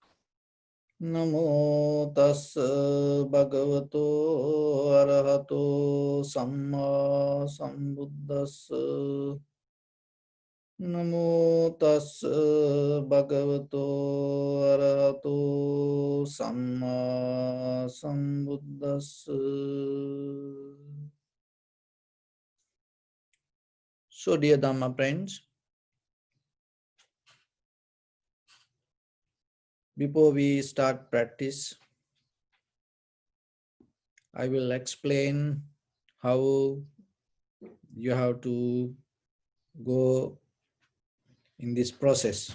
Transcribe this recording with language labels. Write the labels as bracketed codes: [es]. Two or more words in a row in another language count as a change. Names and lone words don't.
[pi] Namo tassa bhagavato arahato samma sambuddhassa. Namo tassa bhagavato arahato samma sambuddhassa. [en] So, dear Dhamma friends, before we start practice, I will explain how you have to go in this process.